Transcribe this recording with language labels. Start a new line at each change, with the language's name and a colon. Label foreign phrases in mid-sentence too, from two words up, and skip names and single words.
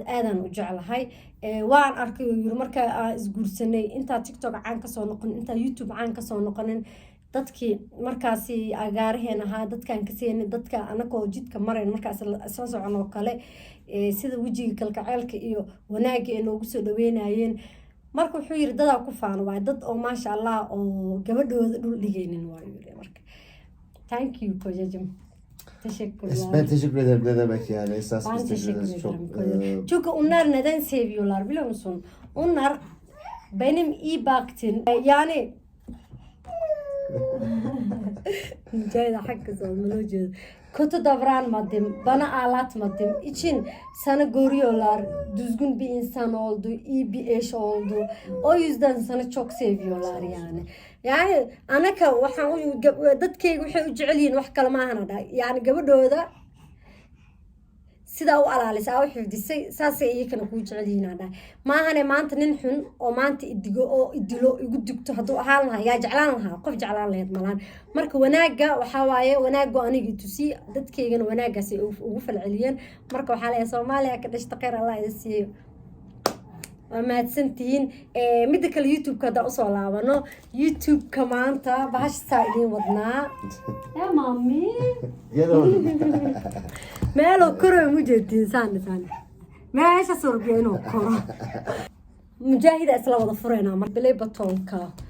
Somali: aadaan u jeclahay waan arkay yiri marka aan isguursanay inta TikTok caan ka soo noqon inta YouTube caan ka soo noqonin dadkii markaasi agaaraheen ahaa dadkan ka seenay dadka anagoo jidka mareen markaas soo socono kale sida wajiga kalgaceelka iyo wanaaga ee noogu soo dhaweynayeen marka wuxuu yiri dad ku faano waa dad oo
Arabic: ما شاء الله
Somali: oo gabadhooda dhul dhigaynin waa yiri marka
English: thank you
Somali: kojajim.
Turkish: Teşekkürler. Ben teşekkür ederim ne demek yani esas ben teşekkür çok. Çünkü onlar neden seviyorlar biliyor musun? Onlar benim iyi baktın yani Ceyda hakkız olmalı kötü davranmadım, bana ağlatmadım için sana görüyorlar, düzgün bir insan oldu, iyi bir eş oldu. O yüzden sana çok seviyorlar yani.
Somali: Yani anaka waxaan dadkayga waxay u jecel yihiin wax kale ma ahana dha yani gabadhooda sidaa u alaalisay u xifdisay saasay iyakana kuu jecel yihiin aan dhahay maahane maanta nin xun oo maanta idigo oo idilo igu digto hadduu ahaan lahaa yaa jeclaan lahaa qof jeclaan lahayd malaan marka wanaagga waxaa waaye wanaaggo aniga tusi dadkaygana wanaaggaasay ugu falceliyeen marka waxaa leeyahay Soomaaliya ka dhashta khayr Allah idin siiyo waa mahadsantihiin midda kale YouTube-ka hadda usoo laabano YouTube-ka maanta bahashtaa idiin wadnaa yaa maami meeloo koroy mu jeedtiin saan meesha sorbiya inuu koro mujaahida isla wada fureynaa mar bilay batoonka